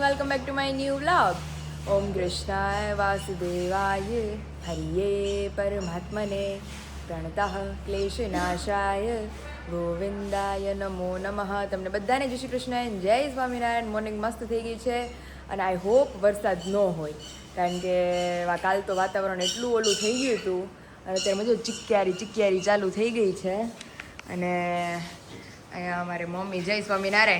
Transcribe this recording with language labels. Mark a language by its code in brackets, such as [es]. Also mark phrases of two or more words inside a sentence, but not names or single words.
[en] back to my new vlog. [sa] ॐ कृष्णाय वासुदेवाय हरये परमात्मने प्रणतः क्लेशनाशाय गोविन्दाय नमो नमः. [gu] તમને બધાને જય શ્રી કૃષ્ણ અને જય સ્વામિનારાયણ. મોર્નિંગ મસ્ત થઈ ગઈ છે અને [en] I hope [gu] વરસાદ ન હોય, કારણ કે કાલ તો વાતાવરણ એટલું ઓલું થઈ ગયું હતું અને અત્યારે મજો ચિક્યારી ચાલુ થઈ ગઈ છે. અને અહીંયા અમારે મમ્મી જય સ્વામિનારાયણ.